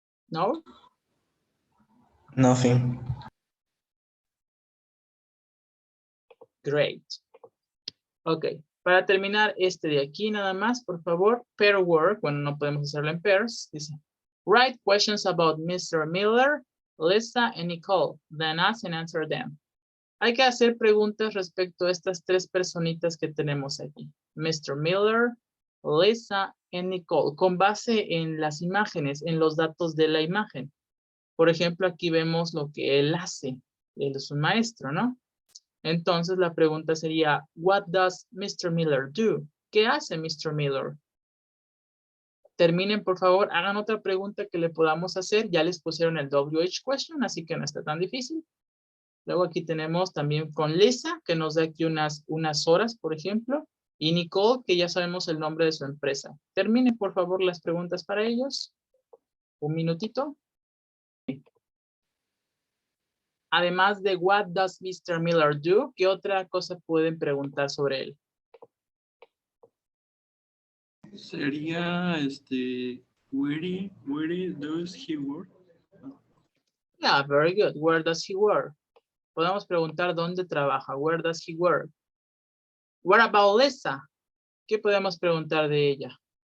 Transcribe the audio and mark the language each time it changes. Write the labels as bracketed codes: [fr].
[en] No? Nothing. Great. Ok. [es] Para terminar este de aquí nada más, por favor, pair work. Bueno, no podemos hacerlo en pairs. [en] Dice, write questions about Mr. Miller, Lisa, and Nicole. Then ask and answer them. [es] Hay que hacer preguntas respecto a estas tres personitas que tenemos aquí. Mr. Miller, Lisa, and Nicole. Con base en las imágenes, en los datos de la imagen. Por ejemplo, aquí vemos lo que él hace. Él es un maestro, ¿no? Entonces la pregunta sería, [en] what does Mr. Miller do? [es] ¿Qué hace Mr. Miller? Terminen, por favor, hagan otra pregunta que le podamos hacer. Ya les pusieron el WH question, así que no está tan difícil. Luego aquí tenemos también con Lisa, que nos da aquí unas horas, por ejemplo. Y Nicole, que ya sabemos el nombre de su empresa. Terminen, por favor, las preguntas para ellos. Un minutito. Además de [en] what does Mr. Miller do, [es] ¿qué otra cosa pueden preguntar sobre él? Sería, [en] where does he work? Yeah, very good. Where does he work? [es] Podemos preguntar dónde trabaja. [en] Where does he work? What about Lisa? [es] ¿Qué podemos preguntar de ella?